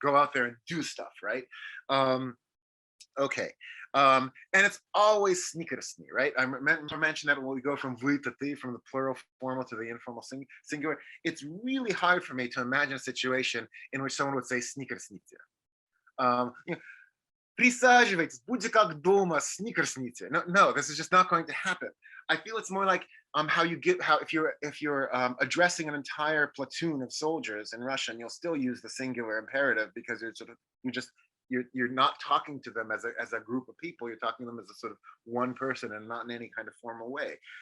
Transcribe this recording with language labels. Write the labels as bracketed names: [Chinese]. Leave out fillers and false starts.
[English] Go out there and do stuff, right? Okay. And it's always snickersni, right? I mentioned that when we go from вы to ты, from the plural formal to the informal singular, it's really hard for me to imagine a situation in which someone would say snickersните. [Russian] Присаживайтесь, будьте как дома, сникерсните. [English] No, this is just not going to happen. I feel it's more like if you're addressing an entire platoon of soldiers in Russian, you'll still use the singular imperative, because you're not talking to them as a group of people. You're talking to them as a sort of one person, and not in any kind of formal way.